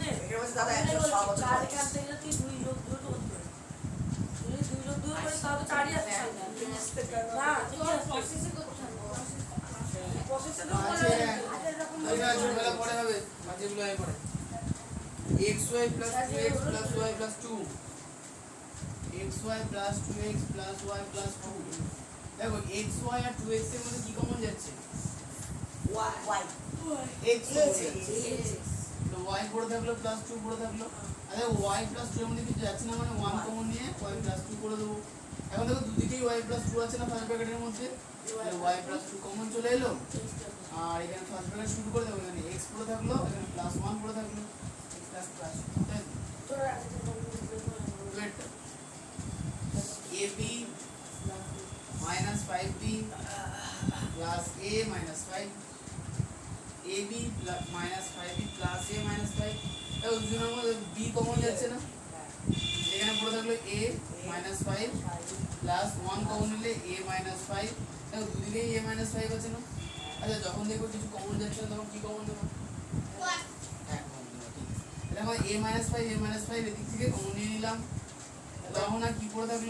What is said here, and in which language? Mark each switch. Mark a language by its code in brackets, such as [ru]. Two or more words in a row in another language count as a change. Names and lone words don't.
[bn] এর মধ্যে দাদা 100 বছর চার এখান থেকে তুই 2 যোগ 2 তো করতে পারবি তুই 2 যোগ 2 করে তাও তো 4ই আছে সামনে না ঠিক আছে প্রসেসে করতে হবে প্রসেসে তো আছে এটা ছোটবেলা পরে হবে যেগুলো আমি পড়ে [en] xy plus 2x plus y plus 2 xy plus 2x plus y plus 2 [bn] দেখো xy আর 2x এর মধ্যে কি কমন যাচ্ছে ওয়াই x কমন যাচ্ছে তো y পড়ে থাকলো প্লাস 2 পড়ে থাকলো আরে [en] y plus 2 [bn] এর মধ্যে কিছু যাচ্ছে না মানে 1 কমন নিয়ে [en] y plus 2 [bn] করে দেবো এখন দেখো দুদিকেই [en] y plus 2 [bn] আছে না [en] first bracket [bn] মধ্যে তাহলে [en] y plus 2 [bn] কমন চলে এলো আর এখানে [en] first bracket [bn] শুরু করে দেবো এখানে x পড়ে থাকলো এখানে [en] plus 1 [bn] পড়ে থাকলো [en] x plus plus [bn] তাই তো? তোরা [en] Wait. AB minus 5B plus A minus 5 AB minus 5B plus A minus 5 [bn] এই দুজনের মধ্যে [en] B [bn] কমন যাচ্ছে না এখানে পড়ে থাকলো [en] A minus 5 plus 1 [bn] কমন নিলে [en] A minus 5 [bn] দেখো দুদিকেই [en] A minus 5 [bn] আছে না আচ্ছা যখন দেখবো কিছু কমন যাচ্ছে না তখন কি কমন দেবো হ্যাঁ কমন দেবো ঠিক দেখো [en] A minus 5 A minus 5 [bn] এদিক থেকে কমন নিয়ে নিলাম তখন আর কি পড়ে থাকলো